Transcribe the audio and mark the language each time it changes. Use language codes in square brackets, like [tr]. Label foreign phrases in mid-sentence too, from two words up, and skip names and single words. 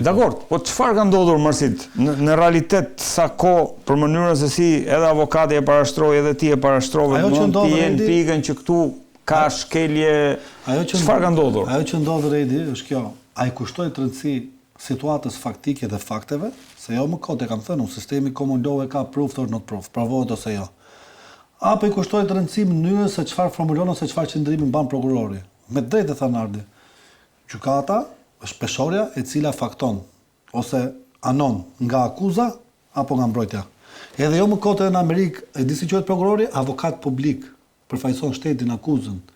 [sq] Dakor, po çfarë ka ndodhur Marsit? Në realitet sa kohë për mënyrën se si edhe avokati e parashtroi edhe ti e parashtrove, mund të jenë pikën që këtu ka shkelje. Çfarë ka ndodhur? Ajo që ndodh Redi është kjo. Ai kushtoi të rëndësi situatës faktike dhe fakteve, se jo më kot e kam thënë, sistemi [en] common law [sq] e ka [en] proof or not proof, [sq] provohet ose jo. Apo I kushtoi të rëndësi mënyrën se çfarë formulon ose çfarë qëndrimi mban prokurori. Me drejtë tha Nardi. Gjykata është peshorja e cila fakton ose anon nga akuza apo nga mbrojtja. Edhe jo më kot në Amerikë, e di si quhet prokurori, avokat publik, përfaqëson shtetin akuzën.